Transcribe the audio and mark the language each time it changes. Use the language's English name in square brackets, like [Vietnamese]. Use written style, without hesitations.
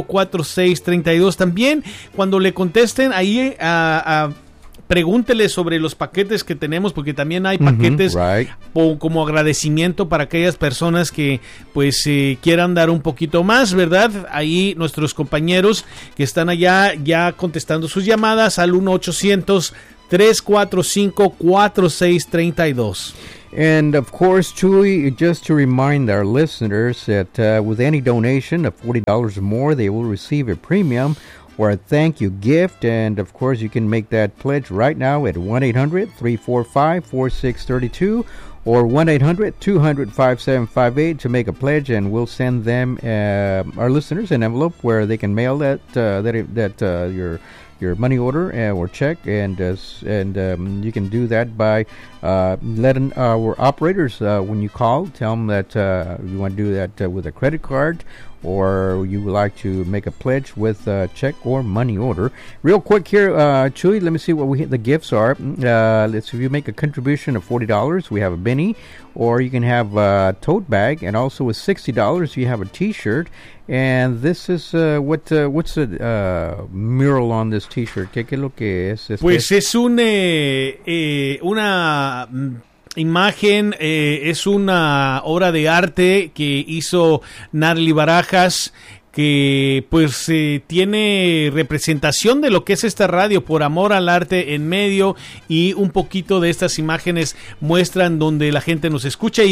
[Spanish] 1-800-345-4632. También cuando le contesten ahí a pregúntele sobre los paquetes que tenemos, porque también hay paquetes, mm-hmm, right, como agradecimiento para aquellas personas que pues quieran dar un poquito más, ¿verdad? Ahí nuestros compañeros que están allá ya contestando sus llamadas al 1-800-345-4632. [English] And of course, Chuy, just to remind our listeners that with any donation of $40 or more, they will receive a premium or a thank you gift. And of course, you can make that pledge right now at 1-800-345-4632 or 1-800-200-5758 to make a pledge, and we'll send them our listeners an envelope where they can mail your money order or check, you can do that by letting our operators, when you call, tell them that you want to do that with a credit card, or you would like to make a pledge with a check or money order. Real quick here, Chuy, let me see what the gifts are. If you make a contribution of $40, we have a Benny, or you can have a tote bag, and also with $60, you have a T-shirt. And this is what's the mural on this T-shirt? [Spanish] ¿Qué es lo que es? Pues es una imagen, es una obra de arte que hizo Natalie Barajas, que pues tiene representación de lo que es esta radio, Por Amor al Arte en medio, y un poquito de estas imágenes muestran donde la gente nos escucha.